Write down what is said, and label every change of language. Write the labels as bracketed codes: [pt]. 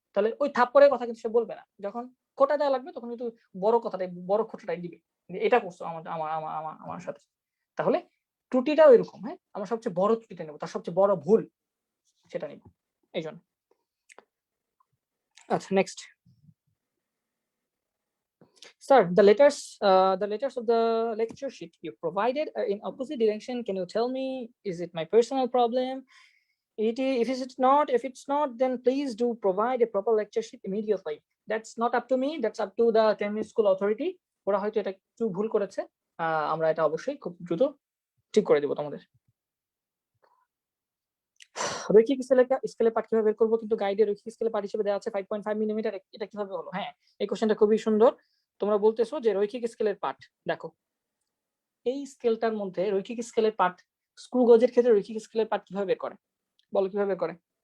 [bn] তাহলে ওই থাপ্পড়ের কথা কিন্তু সে বলবে না। যখন খোঁটা দেওয়া লাগবে তখন কিন্তু বড় কথাটাই, বড় খোঁটাটাই দিবে, যে এটা করছো আমার আমার আমার আমার আমার সাথে। তাহলে ত্রুটিটাও এরকম, হ্যাঁ, আমরা সবচেয়ে বড় ত্রুটিটা নেবো, তার সবচেয়ে বড় ভুল সেটা নিব, এই জন্য। আচ্ছা, next. [en] Sir, the letters of the lecture sheet you provided are in opposite direction. Can you tell me, is it my personal problem? If it's not, then please do provide a proper lecture sheet immediately. That's not up to me. That's up to the Temni School Authority. [bn] ওরা হয়তো এটা একটু ভুল করেছে। আমরা এটা অবশ্যই খুব দ্রুত ঠিক করে দেব তোমাদের। রৈখিক স্কেলে পাঠ কিভাবে বের করবো? কিন্তু গাইডে রৈখিক স্কেলে পাঠ হিসেবে দেওয়া আছে 5.5 মিলিমিটার। এটা কিভাবে হলো? হ্যাঁ, এই কোশ্চেনটা খুবই সুন্দর। তোমরা বলতেছো যে রৈখিক স্কেলের পাঠ, দেখো এই স্কেলটার মধ্যে রৈখিক স্কেলের পাঠ, স্ক্রু গজের ক্ষেত্রে রৈখিক স্কেলের পাঠ কিভাবে বের করে? বলো কিভাবে বের করে?